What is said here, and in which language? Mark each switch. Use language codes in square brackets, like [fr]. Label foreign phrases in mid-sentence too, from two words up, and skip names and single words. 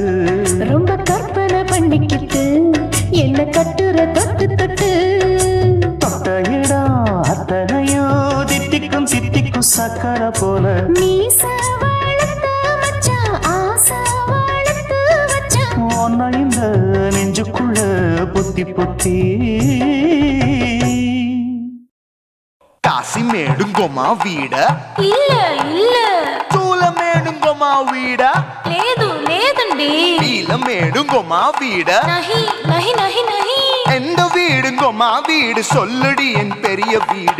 [ta] ரொம்ப கற்பனை பண்ணிக்கிட்டு என்ன கட்டுற தொட்டு தொட்டு தொட்ட இடம் அத்தனையோ தித்திக்கும் தித்திக்கும் சக்கரை போல மீச வளர்த்த மச்சான் ஆசை வளர்த்து வச்சான் உன்னை இந்த நெஞ்சுக்குள்ள பொத்தி பொத்தி காசிமேடுங்கோமா வீட இல்ல இல்ல தூலமேடுங்கோமா வீட [te] లేదు లేదండి [ta] நீலமேடுங்கோமா வீட [hi] नहीं नहीं नहीं नहीं [ta] எந்த வீடுங்கோமா வீடு சொல்லுடி என் பெரிய வீடு